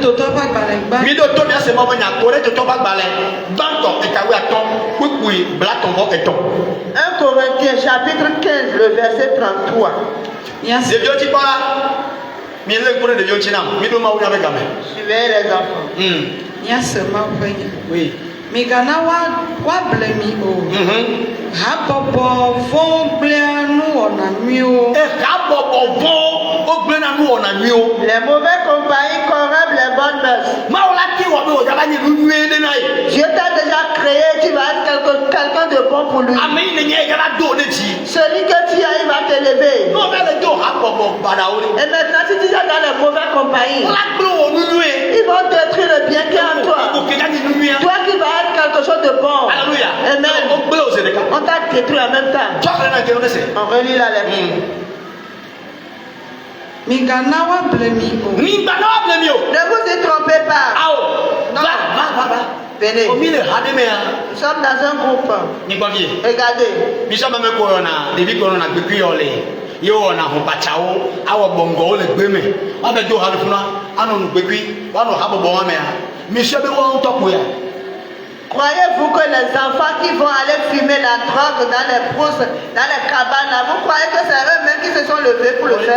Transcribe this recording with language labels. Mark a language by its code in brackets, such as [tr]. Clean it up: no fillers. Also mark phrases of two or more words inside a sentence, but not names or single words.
[fr] Corinthiens, chapitre 15, le verset 33. Suivez les enfants. Oui. [ee] Migana wa blemi o. Habobo von blenu onamio. [fr] Les mauvais compagnies corrompent les bonnes mœurs. Dieu t'a déjà créé, tu vas être quelqu'un de bon pour lui. Celui que tu as, il va t'élever. Et maintenant, si tu es dans les mauvaises compagnies, ils vont détruire le bien qui est en toi. Toi qui vas être quelque chose de bon. Alléluia. Amen. On t'a détruit en même temps. On relit la lettre. [ee] Miganawa blemi o. [fr] Ne vous y trompez pas. Non. Venez. Nous sommes dans un groupe. Regardez. Croyez-vous que les enfants qui vont aller fumer la drogue dans les brousses, dans les cabanes, là, vous croyez que c'est eux-mêmes qui se sont levés pour le faire?